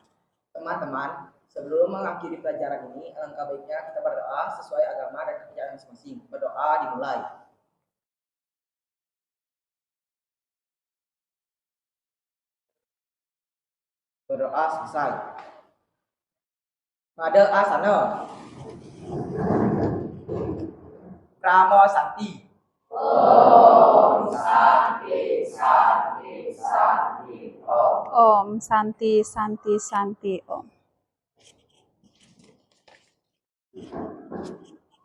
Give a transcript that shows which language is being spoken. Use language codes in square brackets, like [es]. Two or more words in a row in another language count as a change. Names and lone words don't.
[id] Teman-teman, sebelum mengakhiri pelajaran ini, alangkah baiknya kita berdoa sesuai agama dan kepercayaan masing-masing. Berdoa dimulai. Berdoa selesai. [sa] Pada asana. Pramo Santi. Om Santi Santi Santi Om. Om Santi Santi Santi Om.